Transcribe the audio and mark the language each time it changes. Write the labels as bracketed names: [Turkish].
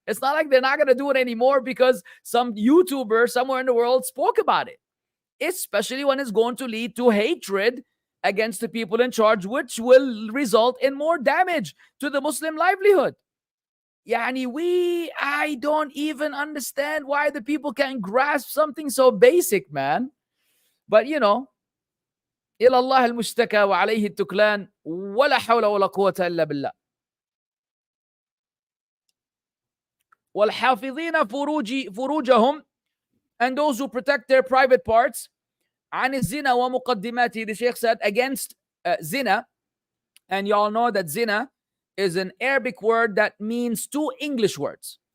[English] It's not like they're not going to do it anymore because some YouTuber somewhere in the world spoke about it, especially when it's going to lead to hatred against the people in charge, which will result in more damage to the Muslim livelihood. I don't even understand why the people can't grasp something so basic, man. But [Arabic] إلى الله المشتكى وعليه التكلان ولا حول ولا قوة إلا بالله. والحافظين فروجهم, [English] and those who protect their private parts, [Arabic] عن الزنا ومقدماته. [English] The Shaykh said against zina, and y'all know that zina is an Arabic word that means two English words.